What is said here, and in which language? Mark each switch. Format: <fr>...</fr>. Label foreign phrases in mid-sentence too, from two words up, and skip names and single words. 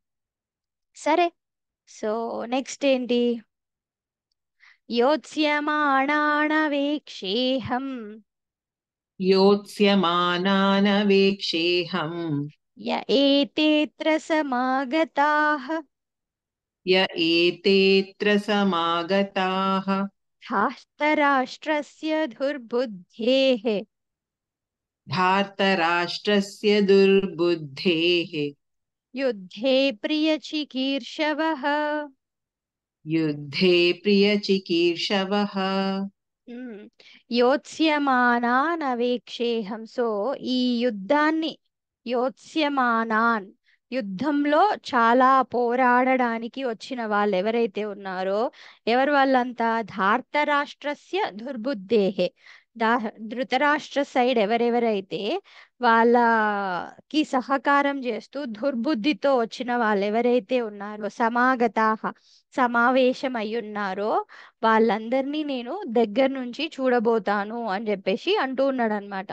<te>సరే,</te> <en>so next</en> <te>ఏంటి, యోత్స్యమాణానవేక్షేహం</te> <sa>योत्स्यमानानवेक्षेऽहम् య ఏతేత్ర సమాగతాః य एतेऽत्र समागताः धार्तराष्ट्रस्य दुर्बुद्धेः धार्तराष्ट्रस्य दुर्बुद्धेः युद्धे प्रियचिकीर्षवः. युद्धे प्रियचिकीर्षवः। మ్మ్. యోత్స్యమానాన్ అవేక్షేహం.</sa> <te>సో ఈ యుద్ధాన్ని, యోత్స్యమానాన్, యుద్ధంలో చాలా పోరాడడానికి వచ్చిన వాళ్ళు ఎవరైతే ఉన్నారో, ఎవరు వాళ్ళంతా,</te> <sa>ధార్తరాష్ట్రస్య దుర్బుద్ధేహే,</sa> <te>దా ధృతరాష్ట్ర సైడ్ ఎవరెవరైతే వాళ్ళకి సహకారం చేస్తూ దుర్బుద్ధితో వచ్చిన వాళ్ళు ఎవరైతే ఉన్నారో, సమాగతాహ, సమావేశం అయ్యున్నారో, వాళ్ళందరినీ నేను దగ్గర నుంచి చూడబోతాను అని చెప్పేసి అంటూ ఉన్నాడు అనమాట.</te>